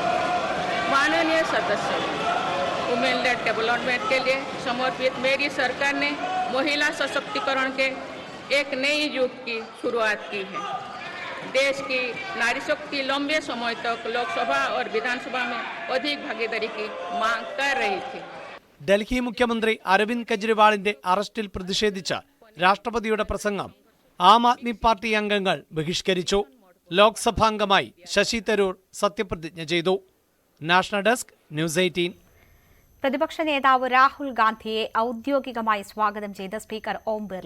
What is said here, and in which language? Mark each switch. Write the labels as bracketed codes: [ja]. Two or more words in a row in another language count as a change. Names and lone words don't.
[hi] माननीय सदस्य, [en] women led development [hi] के लिए समर्पित मेरी सरकार ने महिला सशक्तिकरण के एक नई युग की शुरुआत की है. देश की नारी शक्ति लंबे समय तक लोकसभा और विधानसभा में अधिक भागीदारी की मांग कर रही थी. [ml] ഡൽഹി മുഖ്യമന്ത്രി അരവിന്ദ് കെജ്രിവാളിന്റെ അറസ്റ്റിൽ പ്രതിഷേധിച്ച് രാഷ്ട്രപതിയുടെ പ്രസംഗം ആം ആദ്മി പാർട്ടി അംഗങ്ങൾ ബഹിഷ്കരിച്ചു. ലോക്സഭാംഗമായി ശശി തരൂർ സത്യപ്രതിജ്ഞ ചെയ്തു. നാഷണൽ ഡെസ്ക്, ന്യൂസ് 18. പ്രതിപക്ഷ നേതാവ് രാഹുൽ ഗാന്ധിയെ ഔദ്യോഗികമായി സ്വാഗതം ചെയ്ത് സ്പീക്കർ ഓം ബിർള.